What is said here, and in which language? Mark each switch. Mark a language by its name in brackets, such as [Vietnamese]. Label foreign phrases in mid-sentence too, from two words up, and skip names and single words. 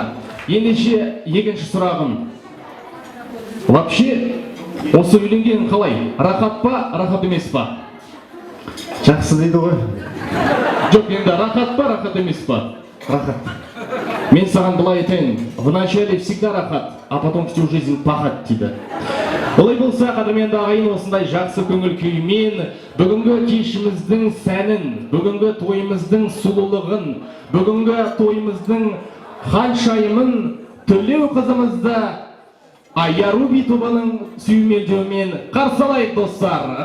[Kazakh] Ендеше екінші сұрағым. Вообще, осы үйленген қалай? Рахат па, рахат емес па? Жақсы дейді ғой. Жоқ, енді рахат па, рахат емес па? Рахат. Мен саған былай айтайын, [Russian] вначале всегда рахат, а потом всю жизнь пахат дейді. [Kazakh] Олай болса, қадірменді ағайын, осындай жақсы көңіл күймен бүгінгі кешіміздің сәнін, бүгінгі тойымыздың сұлулығын, бүгінгі тойымыздың ханшайымын, Төлеу қызымызды Аяруби тобының сүйемелдеуімен қарсы алайық достар.